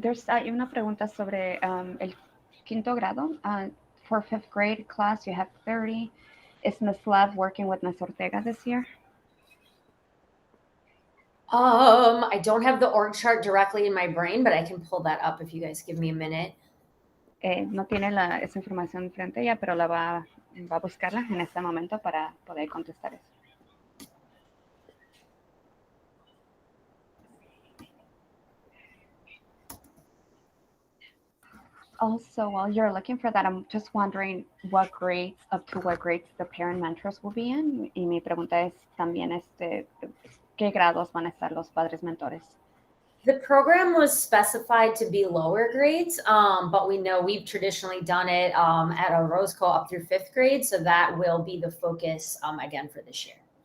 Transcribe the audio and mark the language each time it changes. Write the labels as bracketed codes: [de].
[es] Hay una pregunta sobre el quinto grado. [en] For fifth grade class, you have 30. Is Ms. Love working with Ms. Ortega this year? I don't have the org chart directly in my brain, but I can pull that up if you guys give me a minute. [es] No tiene esa información frente a ella, pero va a buscarla en este momento para poder contestar eso. [en] Also, while you're looking for that, I'm just wondering up to what grades the parent mentors will be in. [es] Y mi pregunta es también ¿qué grados van a estar los padres mentores? [en] The program was specified to be lower grades, but we know we've traditionally done it at a Roscoe up through fifth grade. So that will be the focus again for this year.